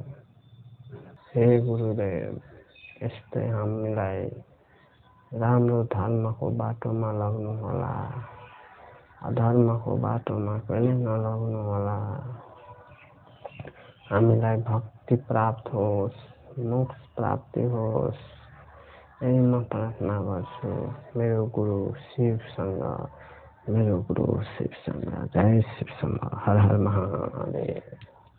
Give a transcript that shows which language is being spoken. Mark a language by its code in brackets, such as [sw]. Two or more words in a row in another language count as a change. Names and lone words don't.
[ne] हे गुरुदेव, यस्तै हामीलाई राम्रो धर्मको बाटोमा लग्नु होला, अधर्मको बाटोमा कहिले नलग्नु होला। हामीलाई भक्ति प्राप्त होस्, मोक्ष प्राप्ति होस्, यही म प्रार्थना गर्छु मेरो गुरु शिवसँग। जय शिव शंकर, हर हर महादेव।